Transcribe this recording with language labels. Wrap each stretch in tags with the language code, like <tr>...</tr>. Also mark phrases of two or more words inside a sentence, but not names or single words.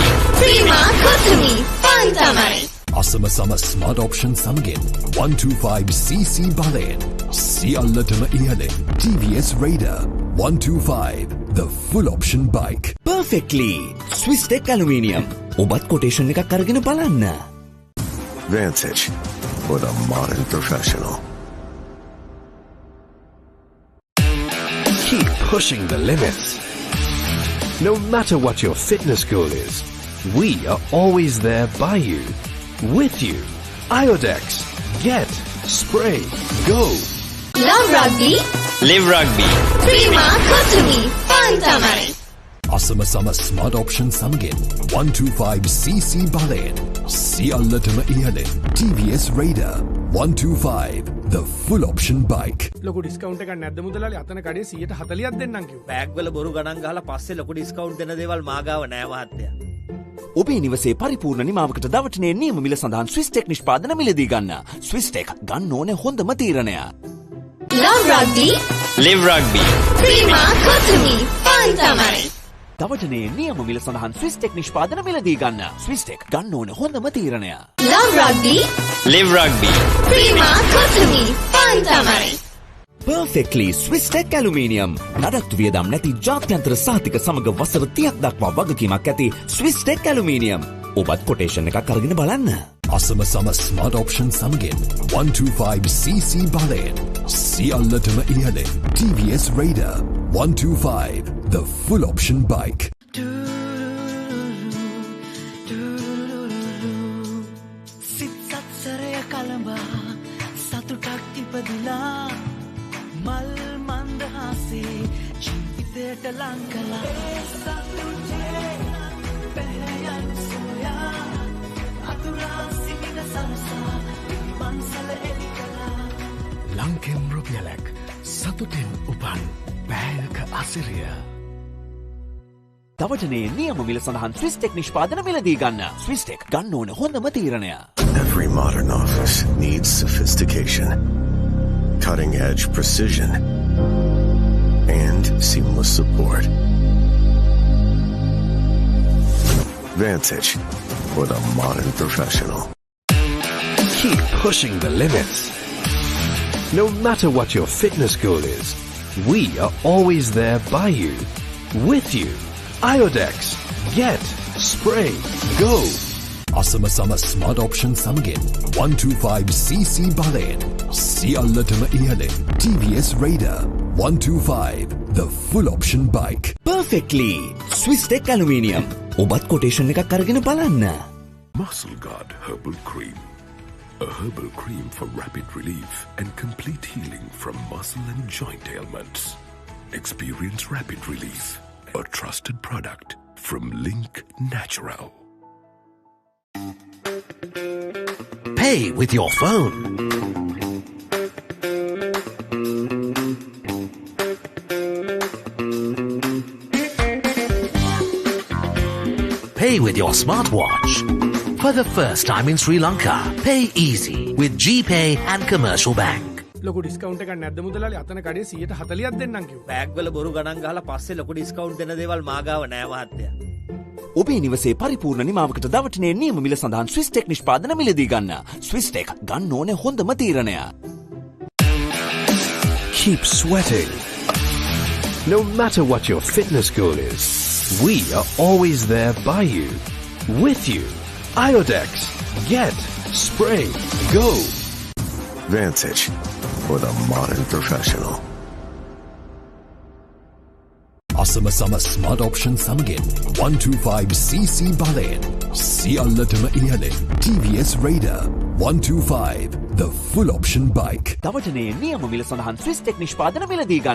<si>Prima Kotumi. Pantamari. අසම සම</si> <en>smart option</en> <si>සමගින් 125cc බලයෙන් සියල්ලටම ඉහළින් TVS Raider 125</si> <en>the full option bike. Perfectly. Swisstech aluminium.</en> <si>ඔබත් කොටේෂන් එකක් අරගෙන බලන්න.</si> <en>Vantage for the modern professional. Keep pushing the limits. No matter what your fitness goal is, we are always there by you, with you. Iodex. Get, spray, go. Love Rugby. Live Rugby. Prima Kotumi. Pantamari.</en> <si>අසම සම</si> <en>smart option</en> <si>සමගින් 125cc බලයෙන් සියල්ලටම ඉහළින් TVS Raider 125</si> <en>the full option bike.</en> <si>ලොකු ඩිස්කවුන්ට් එකක් නැද්ද මුදලාලි? අතන කඩේ 140ක් දෙන්නම් කිව්වා. බෑග් වල බොරු ගණන් ගහලා පස්සේ ලොකු ඩිස්කවුන්ට් දෙන දේවල් මාගාව නෑ මහත්තයා. ඔබේ නිවසේ පරිපූර්ණ නිමාවකට දවටනේ නියම මිල සඳහන් ස්විස්ටෙක් නිෂ්පාදන මිලදී ගන්න. ස්විස්ටෙක් ගන්න ඕනේ හොඳම තීරණය.</si> <en>Love Rugby. Live Rugby. Prima Kotumi. Pantamari.</en> <si>දවටනේ නියම මිල සඳහන් ස්විස්ටෙක් නිෂ්පාදන මිලදී ගන්න. ස්විස්ටෙක් ගන්න ඕනේ හොඳම තීරණය.</si> <en>Love Rugby. Live Rugby. Prima Kotumi. Pantamari. Perfectly Swisstech aluminium.</en> <si>නඩත්තු වියදම් නැති ජාත්‍යන්තර සහතික සමග වසර 30ක් දක්වා වගකීමක් ඇති Swisstech aluminium. ඔබත් කොටේෂන් එකක් අරගෙන බලන්න. අසම සම</si> <en>smart option</en> <si>සමගින් 125cc බලයෙන් සියල්ලටම ඉහළින් TVS Raider 125</si> <en>the full option bike.</en> <si>සිත්සත්සරය කළඹා සතුටක් ඉපදිලා මල් මන්දහසේ ජීවිතයට ලං කළා සතුටේ පැහැයන් සොයා අතුරා සිටින සරසා පන්සල එලි කළා ලංකෙන් රුපියලක් සතුටෙන් උපන් බෑයක අසිරිය. දවටනේ නියම මිල සඳහන් ස්විස්ටෙක් නිෂ්පාදන මිලදී ගන්න. ස්විස්ටෙක් ගන්න ඕනේ හොඳම තීරණය.</si> <en>Every modern office needs sophistication, cutting-edge precision, and seamless support. Vantage for the modern professional. Keep pushing the limits. No matter what your fitness goal is, we are always there by you, with you. Iodex. Get, spray, go.</en> <si>අසම සම</si> <en>smart option</en> <si>සමගින් 125cc බලයෙන් සියල්ලටම ඉහළින් TVS Raider 125</si> <en>the full option bike. Perfectly Swisstech aluminium.</en> <si>ඔබත් කොටේෂන් එකක් අරගෙන බලන්න.</si> <en>Muscle Guard Herbal Cream. A herbal cream for rapid relief and complete healing from muscle and joint ailments. Experience rapid relief. A trusted product from Link Natural. Pay with your phone. Pay with your smartwatch. For the first time in Sri Lanka, pay easy with GPay and Commercial Bank.</en> <si>ලොකු ඩිස්කවුන්ට් එකක් නැද්ද මුදලාලි? අතන කඩේ 140ක් දෙන්නම් කිව්වා. බෑග් වල බොරු ගණන් ගහලා පස්සේ ලොකු ඩිස්කවුන්ට් දෙන දේවල් මාගාව නෑ මහත්තයා. ඔබේ නිවසේ පරිපූර්ණ නිමාවකට දවටනේ නියම මිල සඳහන් ස්විස්ටෙක් නිෂ්පාදන මිලදී ගන්න. ස්විස්ටෙක් ගන්න ඕනේ හොඳම තීරණය.</si> <en>Keep sweating. No matter what your fitness goal is, we are always there by you, with you. Iodex. Get, spray, go. Vantage for the modern professional.</en> <si>අසම සම</si> <en>Smart Option</en> <si>සමගින් 125cc බලයෙන් සියල්ලටම ඉහළින් TVS Raider 125</si> <en>the full option bike.</en> <si>දවටනේ නියම මිල සඳහන් ස්විස් ටෙක් නිෂ්පාදන මිලදී ගන්න.</si>